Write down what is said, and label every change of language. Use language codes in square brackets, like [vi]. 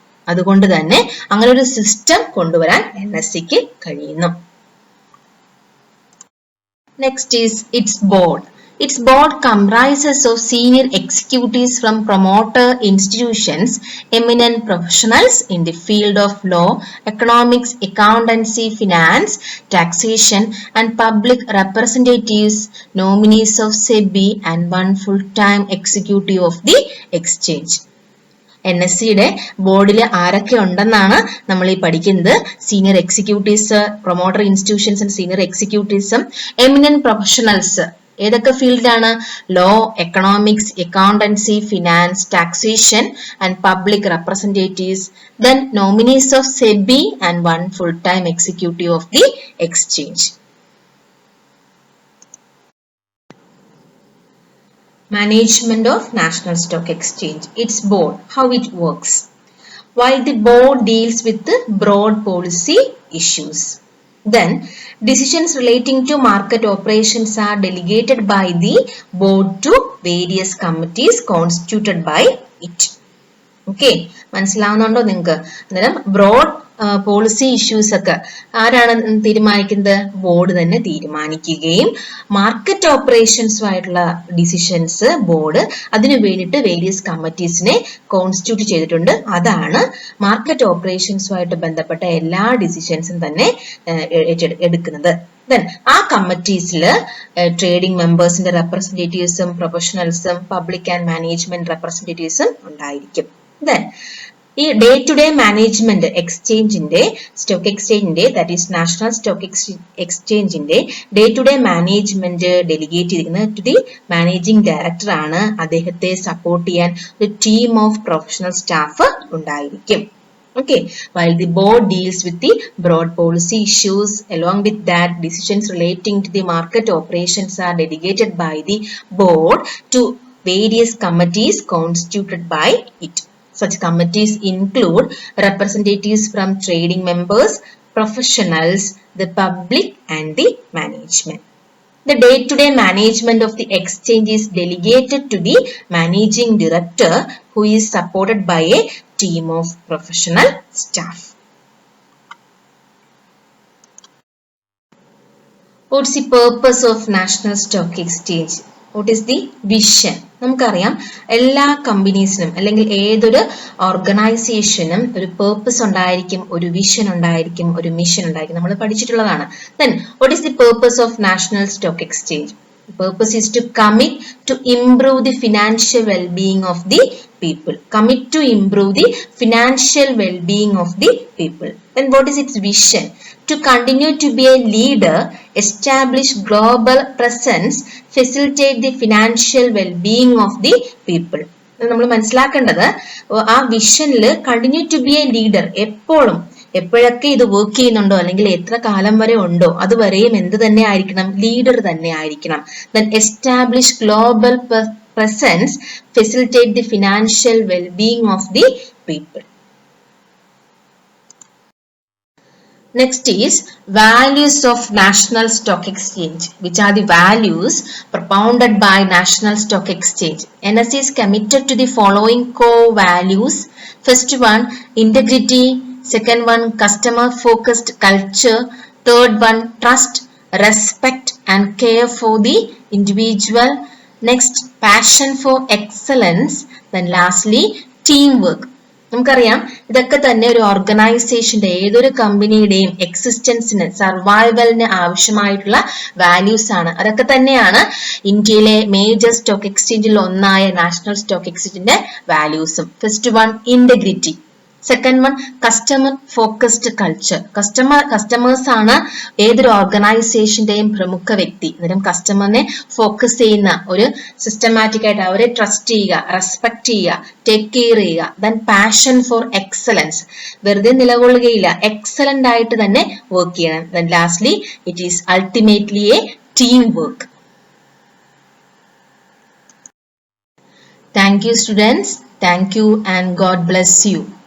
[ml] അതുകൊണ്ട് തന്നെ അങ്ങനെ ഒരു സിസ്റ്റം കൊണ്ടുവരാൻ NSEക്ക് കഴിയുന്നു. [en] Next is its board. Its board comprises of senior executives from promoter institutions, eminent professionals in the field of law, economics, accountancy, finance, taxation, and public representatives, nominees of SEBI, and one full-time executive of the exchange. [ml] NSEയുടെ ബോർഡിൽ ആരൊക്കെ ഉണ്ടെന്നാണ് നമ്മൾ ഈ പഠിക്കുന്നത്. [en] Senior executives, promoter institutions and senior എക്സിക്യൂട്ടീവ്സും eminent professionals. [ml] ഏതൊക്കെ ഫീൽഡാണ്? [en] Law, economics, accountancy, finance, taxation and public representatives. Then nominees of SEBI and one full time executive of the exchange. Management of National Stock Exchange. Its board, how it works. While the board deals with the broad policy issues, then decisions relating to market operations are delegated by the board to various committees constituted by it. [ml] Okay, മനസ്സിലാവുന്നുണ്ടോ നിങ്ങൾക്ക്? അന്നേരം broad policy issues ഒക്കെ ആരാണ് തീരുമാനിക്കുന്നത്? Board തന്നെ തീരുമാനിക്കുകയും market ഓപ്പറേഷൻസുമായിട്ടുള്ള decisions board അതിനു വേണ്ടിയിട്ട് വേരിയസ് കമ്മിറ്റീസിനെ കോൺസ്റ്റിറ്റ്യൂട്ട് ചെയ്തിട്ടുണ്ട്. അതാണ് മാർക്കറ്റ് ഓപ്പറേഷൻസുമായിട്ട് ബന്ധപ്പെട്ട എല്ലാ ഡിസിഷൻസും തന്നെ എടുക്കുന്നത്. Then ആ കമ്മിറ്റീസിൽ ട്രേഡിംഗ് മെമ്പേഴ്സിന്റെ റെപ്രസെന്റേറ്റീവ്സും പ്രൊഫഷണൽസും പബ്ലിക് ആൻഡ് മാനേജ്മെന്റ് റെപ്രസെന്റേറ്റീവ്സും ഉണ്ടായിരിക്കും. Then ഈ day to day management എക്സ്ചേഞ്ചിന്റെ stock എക്സ്ചേഞ്ചിന്റെ that is national stock എക്സ്ചേഞ്ചിന്റെ day to day management delegate ചെയ്തിരിക്കുന്നത് [en] to the managing director [ml] ആണ്. അദ്ദേഹത്തെ സപ്പോർട്ട് ചെയ്യാൻ ഒരു ടീം ഓഫ് പ്രൊഫഷണൽ സ്റ്റാഫ് ഉണ്ടായിരിക്കും. [en] Okay, while the board deals with the broad policy issues, along with that, decisions relating to the market operations are delegated by the board to various committees constituted by it. Such committees include representatives from trading members, professionals, the public, and the management. The day-to-day management of the exchange is delegated to the managing director, who is supported by a team of professional staff. What's the purpose of National Stock Exchange? What is the vision? [ml] നമുക്കറിയാം എല്ലാ കമ്പനീസിനും അല്ലെങ്കിൽ ഏതൊരു ഓർഗനൈസേഷനും ഒരു purpose ഉണ്ടായിരിക്കും, ഒരു vision ഉണ്ടായിരിക്കും, ഒരു മിഷൻ ഉണ്ടായിരിക്കും. നമ്മൾ പഠിച്ചിട്ടുള്ളതാണ്. [en] Then what is the purpose of National Stock Exchange? The purpose is to commit to improve the financial well-being of the people. Commit to improve the financial well-being of the people. Then what is its vision? To continue to be a leader, establish global presence, facilitate the financial well-being of the people. [ml] നമ്മൾ മനസ്സിലാക്കേണ്ടത് ആ വിഷനിൽ [en] continue to be a leader, [ml] എപ്പോഴൊക്കെ ഇത് work ചെയ്യുന്നുണ്ടോ അല്ലെങ്കിൽ എത്ര കാലം വരെ ഉണ്ടോ അതുവരെയും എന്ത് തന്നെ ആയിരിക്കണം, ലീഡർ തന്നെ ആയിരിക്കണം. [en] Then establish global presence, facilitate the financial well-being of the people. Next is values of National Stock Exchange. Which are the values propounded by National Stock Exchange? NSE is committed to the following core values. First one, integrity. Second one, customer focused culture. Third one, trust, respect and care for the individual. Next, passion for excellence. Then lastly, teamwork. [ml] നമുക്കറിയാം ഇതൊക്കെ തന്നെ ഒരു ഓർഗനൈസേഷന്റെ ഏതൊരു കമ്പനിയുടെയും എക്സിസ്റ്റൻസിന് സർവൈവലിന് ആവശ്യമായിട്ടുള്ള values ആണ്. അതൊക്കെ തന്നെയാണ് ഇന്ത്യയിലെ മേജർ സ്റ്റോക്ക് എക്സ്ചേഞ്ചിൽ ഒന്നായ national stock എക്സ്ചേഞ്ചിന്റെ വാല്യൂസും. [en] First one, integrity. Second one, customer focused culture. [ml] Customers ആണ് ഏതൊരു ഓർഗനൈസേഷന്റെയും പ്രമുഖ വ്യക്തി. അന്നേരം കസ്റ്റമറിനെ ഫോക്കസ് ചെയ്യുന്ന ഒരു സിസ്റ്റമാറ്റിക് ആയിട്ട് അവരെ ട്രസ്റ്റ് ചെയ്യുക, റെസ്പെക്ട് ചെയ്യുക, ടേക്ക് കെയർ ചെയ്യുക. [en] then passion for excellence, [ml] വെറുതെ നിലകൊള്ളുകയില്ല, എക്സലന്റ് ആയിട്ട് തന്നെ വർക്ക് ചെയ്യണം. [en] Then lastly it is ultimately a team work. Thank you students. Thank you and God bless you.